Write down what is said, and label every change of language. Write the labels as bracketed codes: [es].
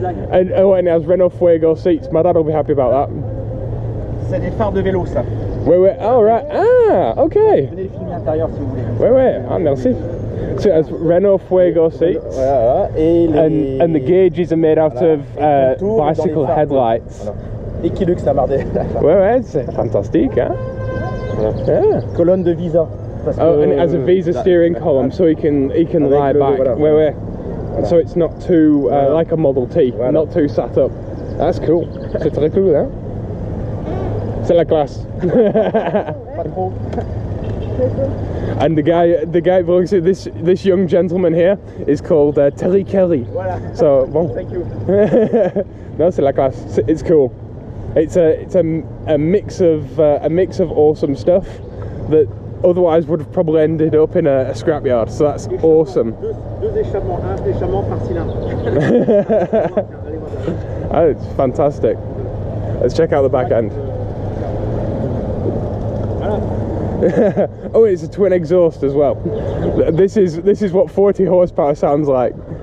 [en] and it has Renault Fuego seats. My dad will be happy about that. [fr] C'est des phares de vélo, ça. [en] Ouais. Oh, right. Ah, okay. [fr] Venez le filmer l'intérieur si vous voulez. Ouais. Ah, merci. [en] So it has Renault Fuego seats. [fr] Voilà. Et [en] and the gauges are made out of bicycle headlights. [fr] Voilà. Equilux la Mardelle. Ouais, c'est fantastique, hein? [en] Yeah. [fr] Colonne de Visa. [en] And it has a Visa steering column, so he can lie back. [fr] Voilà. [en] Wait. So it's not too like a Model T, [fr] voilà. [en] not too sat up. That's cool. [fr] C'est très cool, hein? C'est la classe. Pas trop. [en] And the guy belongs to this young gentleman here is called Terry Kelly. [fr] Voilà. [en] So bon. Thank you. [fr] No, c'est la classe. [en] It's cool. It's a mix of awesome stuff that otherwise would have probably ended up in a scrapyard. So that's awesome. [fr] Deux échappements par cylindre. [en] Oh, it's fantastic. Let's check out the back end. Oh, it's a twin exhaust as well. This is what 40 horsepower sounds like.